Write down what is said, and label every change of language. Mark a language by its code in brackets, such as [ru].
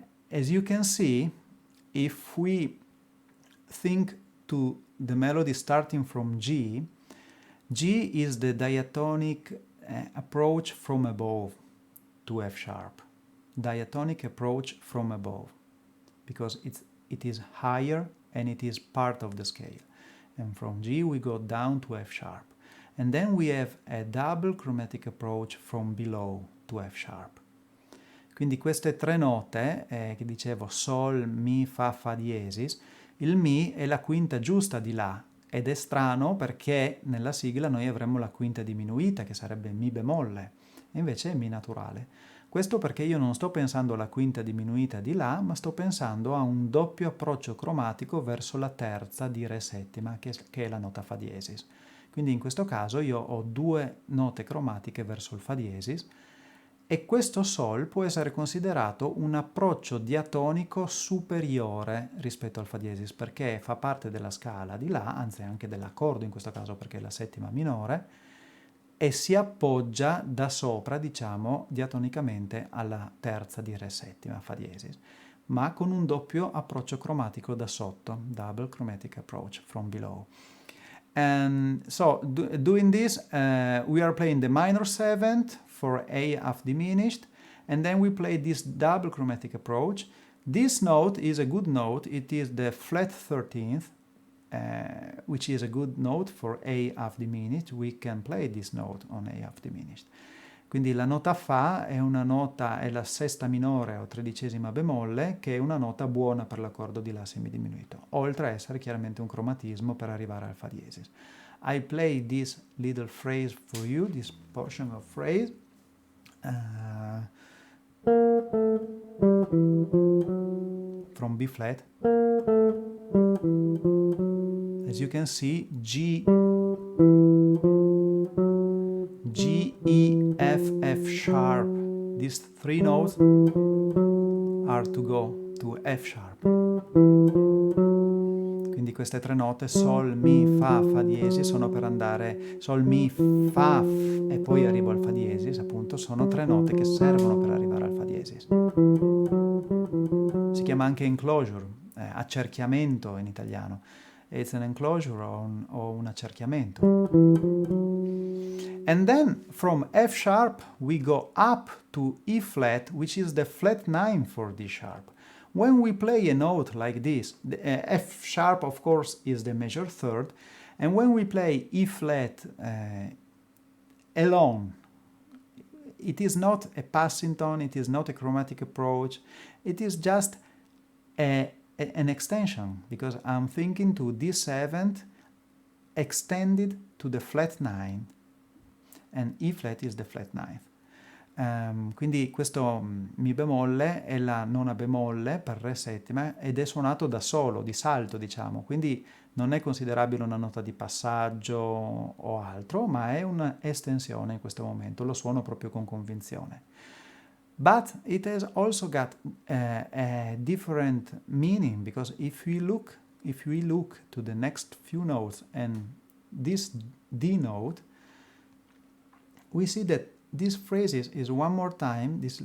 [en] As you can see, if we think to the melody starting from G, G is the diatonic approach from above to F sharp. Diatonic approach from above, because it is higher and it is part of the scale. And from G we go down to F sharp. And then we have a double chromatic approach from below to F sharp. [it] Quindi queste tre note, che dicevo Sol, Mi, Fa, Fa diesis, il Mi è la quinta giusta di La, ed è strano perché nella sigla noi avremmo la quinta diminuita, che sarebbe Mi bemolle, e invece è Mi naturale. Questo perché io non sto pensando alla quinta diminuita di La, ma sto pensando a un doppio approccio cromatico verso la terza di Re settima, che è la nota Fa diesis. Quindi in questo caso io ho due note cromatiche verso il Fa diesis, e questo Sol può essere considerato un approccio diatonico superiore rispetto al Fa diesis, perché fa parte della scala di La, anzi anche dell'accordo in questo caso perché è la settima minore, e si appoggia da sopra, diciamo, diatonicamente alla terza di Re settima, Fa diesis, ma con un doppio approccio cromatico da sotto, [en] double chromatic approach from below. And so, doing this, we are playing the minor seventh for A half diminished, and then we play this double chromatic approach. This note is a good note, it is the flat 13th, which is a good note for A half diminished. We can play this note on A half diminished. [it] Quindi la nota Fa è la sesta minore o tredicesima bemolle, che è una nota buona per l'accordo di La semidiminuito, oltre a essere chiaramente un cromatismo per arrivare al Fa diesis. [en] I play this little phrase for you, this portion of phrase. From B flat. As you can see, G, E, F sharp. These three notes are to go to F sharp. [it] Quindi queste tre note, Sol, Mi, Fa, Fa diesis, sono per andare Sol, Mi, Fa, e poi arrivo al Fa diesis, appunto, sono tre note che servono per arrivare al Fa diesis. Si chiama anche enclosure, accerchiamento in italiano. [en] It's an enclosure [it] o un accerchiamento. [en] And then from F sharp we go up to E flat, which is the flat 9 for D sharp. When we play a note like this, the F sharp of course is the major third, and when we play E flat alone, it is not a passing tone, it is not a chromatic approach, it is just an extension, because I'm thinking to D7 extended to the flat 9, and E flat is the flat 9th. [it] Quindi questo mi bemolle è la nona bemolle per re settima ed è suonato da solo, di salto diciamo, quindi non è considerabile una nota di passaggio o altro, ma è un'estensione in questo momento, lo suono proprio con convinzione. [en] But it has also got a different meaning, because if we look to the next few notes and this D note, we see that this phrase is one more time